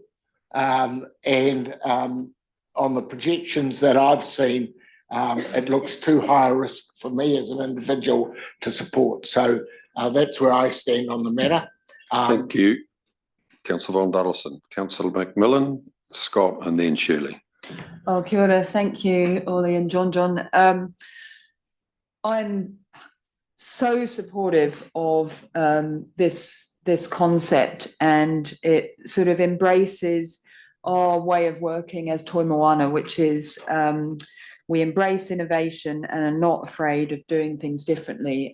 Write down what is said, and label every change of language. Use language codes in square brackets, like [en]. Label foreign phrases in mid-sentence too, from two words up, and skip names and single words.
[en] And on the projections that I've seen, it looks too high a risk for me as an individual to support. So that's where I stand on the matter. Thank you, Councillor Von Duddleston. Councillor McMillan, Scott, and then Shirley. [mi] Oh, kia ora. [en] Thank you, Ollie and John. I'm so supportive of this concept, and it sort of embraces our way of working as Toi Moana, which is we embrace innovation and are not afraid of doing things differently.